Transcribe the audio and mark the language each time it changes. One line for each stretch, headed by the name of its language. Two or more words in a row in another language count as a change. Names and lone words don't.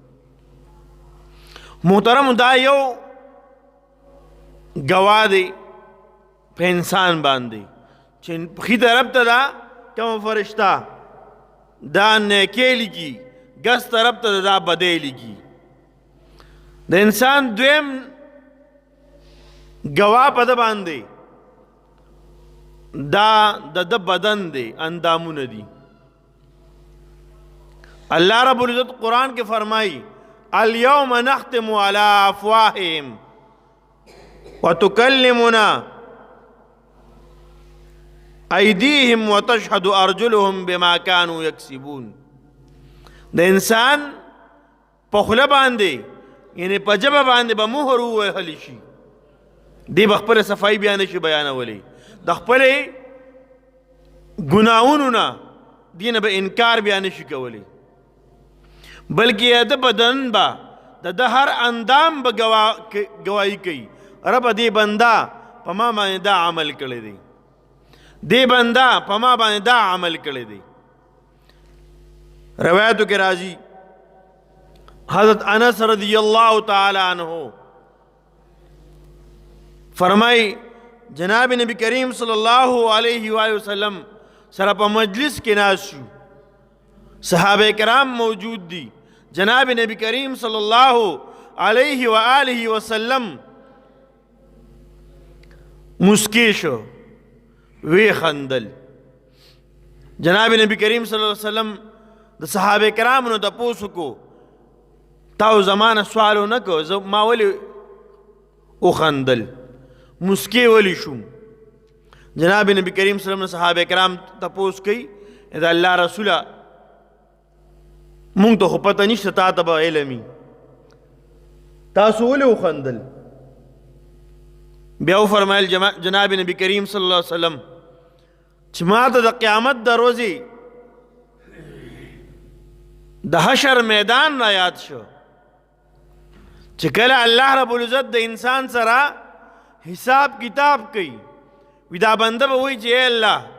Pashto: محترم دا یو ګواه دی په انسان باندې چې ښي طرف ته دا کومه فرشتہ دا نیکۍ لیکي، ګس طرف ته دا بدۍ لیکي. د انسان دویم ګواه په ده باندې دا د ده بدن دی، اندامونه دي.
Arabic: اللہ رب العزت
Urdu: قرآن کے فرمائی
Arabic: الیوم نختم علی افواہہم وتکلمنا ایدیہم وتشہد ارجلہم بما کانوا یکسبون.
Pashto: د انسان په خوله باندې یعنی په ژبه باندې به مهر ووهلی شي، دی به خپله صفایي بیا نشي بیانولی، د خپلې ګناهونو نه دې نه به انکار بیا نشي کولی، بلکې د بدن به د هر اندام به گواهی کوي رب دې بنده په ما باندې دا عمل کړی دی، دې بنده په ما باندې دا عمل کړی دی. روایتو کې راځي حضرت انس
Arabic: رضی اللہ تعالی عنہ
Pashto: فرمائی جناب نبی کریم
Arabic: صلی اللہ علیہ وآلہ وسلم
Pashto: سره په مجلس کې ناست شو، صحابه کرام موجود دي، جناب نبی کریم
Arabic: صلی اللہ علیہ وآلہ وسلم
Pashto: مسکی شو، وی خندل. جناب نبی کریم
Arabic: صلی اللہ علیہ وسلم
Pashto: د صحابه کرامو نه تپوس وکړو تاو زمانه سوالو نه کو ما ولې وخندل، مسکی ولی شوم. جناب نبی کریم
Arabic: صلی اللہ علیہ وسلم
Pashto: صحابه کرام تپوس کوي دا الله رسوله مونږ ته خو پته نشته تا ته به علمي تاسو ولې وخندل؟ بیا وفرمایل جناب نبی کریم
Arabic: صلی الله علیه وسلم
Pashto: چې ما ته د قیامت د ورځې د حشر میدان را یاد شو چې کله الله رب العزت د انسان سره حساب کتاب کوي، وی دا بنده به وایي چې اے الله